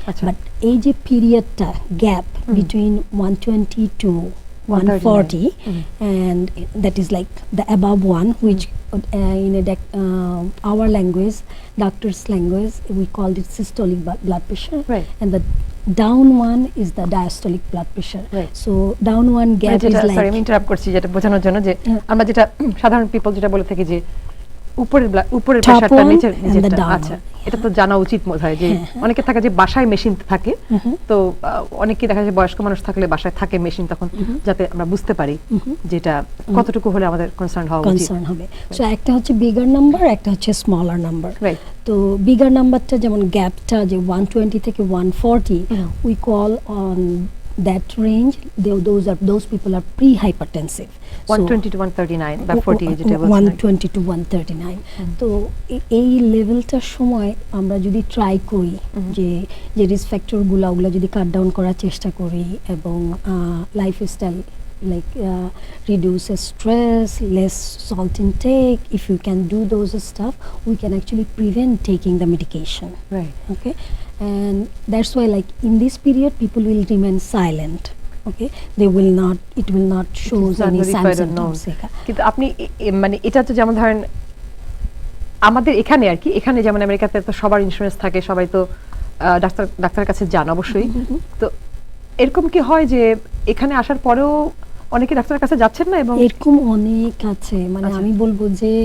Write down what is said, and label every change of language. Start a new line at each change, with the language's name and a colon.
English: But
Bangla: এই যে পিরিয়ডটা gap
English: between 120 to 140, and that is like the above one, which in our language, doctor's language, we called it systolic blood pressure, and the down one is the diastolic blood pressure. So down one gap is like,
Bangla: sorry আমি interrupt করছি, যেটা বোঝানোর জন্য যে আমরা যেটা সাধারণ people যেটা বলে থাকি যে উপরের প্রেসারটা নিচেরটা, আচ্ছা এটা তো জানা উচিত মনে হয় যে অনেকে থাকে যে বাসায় মেশিন থাকে, তো অনেকে দেখা যায় বয়স্ক মানুষ থাকলে বাসায় থাকে মেশিন, তখন যাতে আমরা বুঝতে পারি যেটা কতটুকু হলে আমাদের কনসার্ন হবে। সো একটা হচ্ছে বিগার নাম্বার, একটা হচ্ছে স্মলার নাম্বার। তো বিগার নাম্বারটা যেমন গ্যাপটা যে 120 থেকে 140,
English: We call on that range, those people are pre-hypertensive.
Bangla: 120 to 139 বা 40 যেটা বলছেন 120 to 139 তো এই লেভেলটার সময় আমরা যদি ট্রাই করি যে রিস্ক ফ্যাক্টরগুলো ওগুলো যদি কাট ডাউন করার চেষ্টা করি এবং lifestyle
English: like reduce stress, less salt intake. If you can do those stuff, we can actually prevent taking the medication. Right. Okay, and that's why like in this period people will remain silent. Okay, they will not, it will not show any symptoms.
Bangla: কিন্তু আপনি মানে এটা তো যেমন ধরেন আমাদের এখানে আর কি, এখানে যেমন আমেরিকাতে তো সবার ইন্স্যুরেন্স থাকে, সবাই তো ডাক্তারের কাছে যান অবশ্যই। তো এরকম কি হয় যে এখানে আসার পরেও অনেকে ডাক্তারের কাছে যাচ্ছেন না? এবং এরকম অনেক আছে, মানে আমি বলবো যে